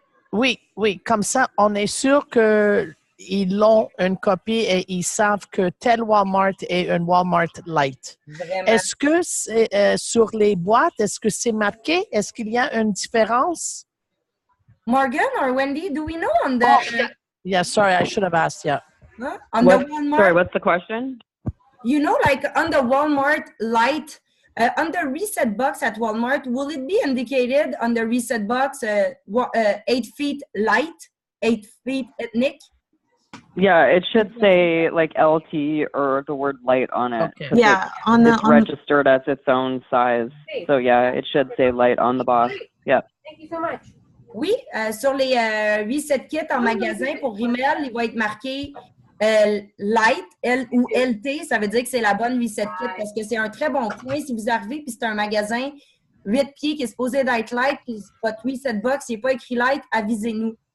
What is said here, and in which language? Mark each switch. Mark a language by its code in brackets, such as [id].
[fr] Oui, oui. Comme ça, on est sûr qu'ils ont une copie et ils savent que tel Walmart est un Walmart Light. Vraiment. Est-ce que c'est, sur les boîtes, est-ce que c'est marqué? Est-ce qu'il y a une différence? [en] Morgan or Wendy, do we know on the... Yeah, sorry, I should have asked, yeah. On the Walmart... Sorry, what's the question? You know, like on the Walmart Light, on the reset box at Walmart, will it be indicated on the reset box 8 feet light, 8 feet ethnic? Yeah, it should say like LT or the word light on it. Okay. Yeah, It's registered as its own size. So yeah, it should say light on the box. Yeah. Thank you so much. [fr] Oui, sur les reset kits en magasin pour Rimmel, il va être marqué Light, L ou LT, ça veut dire que c'est la bonne reset kit parce que c'est un très bon point. Si vous arrivez puis c'est un magasin 8 pieds qui est supposé d'être light, puis votre reset box, il n'est pas écrit light, avisez-nous.